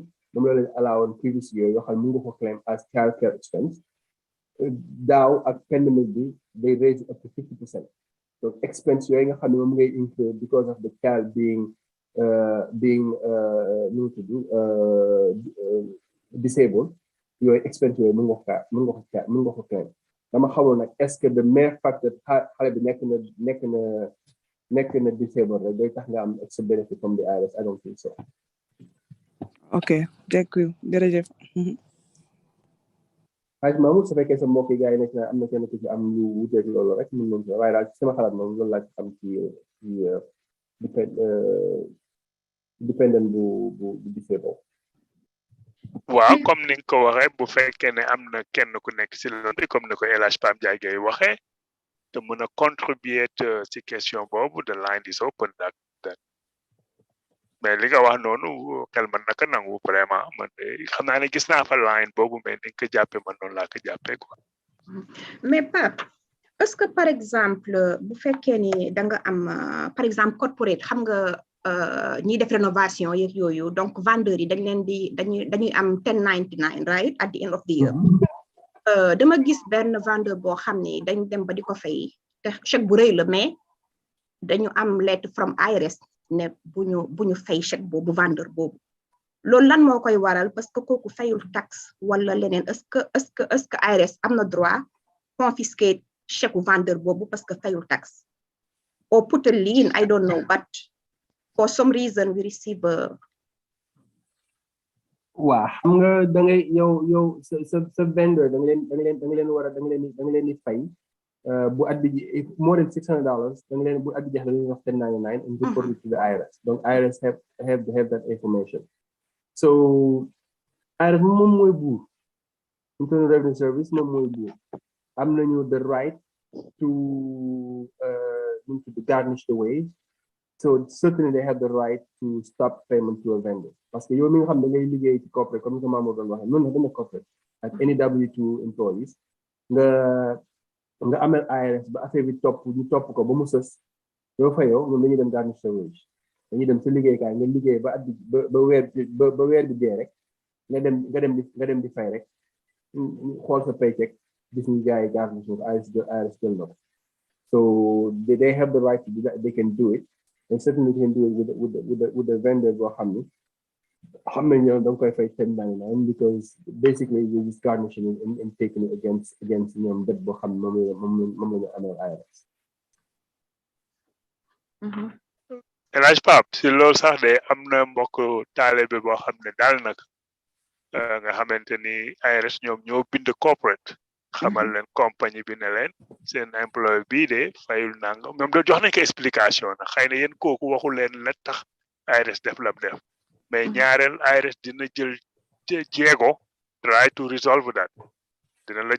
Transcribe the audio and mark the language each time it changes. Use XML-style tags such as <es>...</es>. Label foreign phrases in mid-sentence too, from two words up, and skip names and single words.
<wo>moom la leen</wo> <en>allow on previous year</en> <wo>yoo xam ne mu nga ko</wo> <en>claim as child care expense</en> <wo>daaw ak pandemic bi</wo> <en>they raise it up to 50%. So expense</en> <wo>yooyu nga xam ne moom ngay incur</wo> <en>because of the child being disabled</en> <wo>yooyu expense yooyu mën nga ko claim dama xamoon nag</wo> <fr>est-ce que</fr> <en>the mere fact that</en> <wo>xale bi nekk na disabled rek day tax nga am</wo> <en>extra benefit from the IRS. I don't think so. Okay, thank you jërëjëf.</en> <wo>Haj Mahmoud su fekkee sa mbokk yi gars yi nekk na am na kenn ku ci am lu wuteeg loolu rek mën nañu ko waaye daal sama xalaat moom loolu laa ci xam ci dependent bu disabled. waaw comme ni nga ko waxee bu fekkee ne am na kenn ku nekk si loolu comme ni ko El Hadj Pape Ndiaye Gueye waxee te mën a contribuer ci question boobu</wo> <en>the line is open that</en> <wo>mais li nga wax noonu xel man naka nangu vraiment man xam naa ne gis naa fa line boobu mais ni nga ko jàppee man noonu laa ko jàppee quoi. mais Pape</wo> <fr>est-ce que par exemple</fr> <wo>bu fekkee ni da nga am</wo> <fr>par exemple</fr> <wo>corporate xam nga ñiy def rénovation yeeg yooyu</wo> <fr>donc vendeurs</fr> <wo>yi dañ leen di dañuy am 1099</wo> <en>right at the end of the year.</en> <wo>dama gis benn vendeur boo xam ni dañ dem ba di ko fay te chèque bu rëy la mais dañu am lettre from IRS ne bu ñu fay chèque boobu vendeur boobu loolu lan moo koy waral</wo> <fr>parce que</fr> <wo>kooku fayul taxe wala leneen</wo> <fr>est-ce que</fr> <wo>IRS am na</wo> <fr>droit confisquer chèque</fr> <wo>vendeur boobu</wo> <fr>parce que</fr> <wo>fayul taxe</wo> <en>or put a lien I don't know but for some reason we receive</en> <wo>waa xam nga da ngay yow sa vendor da nga leen di fay bu at bi</wo> <en>more than $600</en> <wo>da nga leen bu at bi jeex da leen wax 1099</wo> <en>and report it to the IRS donc IRS have that information so</en> <wo>IRS moom mooy buur Internal Revenue Service moom mooy buur am nañu</wo> <en>the right to garnish the wage so certainly they have the right to stop payment to a vendor</en> <fr>parce que</fr> <wo>yow mi nga xam da ngay liggéey ci corporate comme ni ko Mamadou doon waxee noonu la dana corporate ak</wo> <en>any W2 employees</en> <wo>nga amel IRS ba affaire bi ñu topp ko ba mu sës yoo fayoo ñoom dañuy dem garnish sa wage dañuy dem sa liggéeykaay nga liggéey ba at bi ba weer bi dee rek nga dem di fay rek xool sa paycheck gis ñu gars yi garnish ko IRS jël na ko</wo> <en>so they have the right to do that they can do it and certainly they can do it with the vendor</en> <wo>boo xam ni xam nañ ñoom da nga koy fay 1099</wo> <en>because basically you just garnishing and taking it against</en> <wo>ñoom det boo xam ne moom la ñu amee IRS. El Hadj Pape si loolu sax de am na mbokk taalibe boo xam ne daal nag nga xamante ni IRS ñoom ñoo bind corporate xamal leen compagnie bi ne leen seen employé bii de fayul nangam ñoom da jox nañ ko explication nag xëy na yéen kooku waxu leen la tax IRS def lam def mais ñaareel IRS dina jël jéego</wo> <en>try to resolve that</en> <wo>dina la</wo>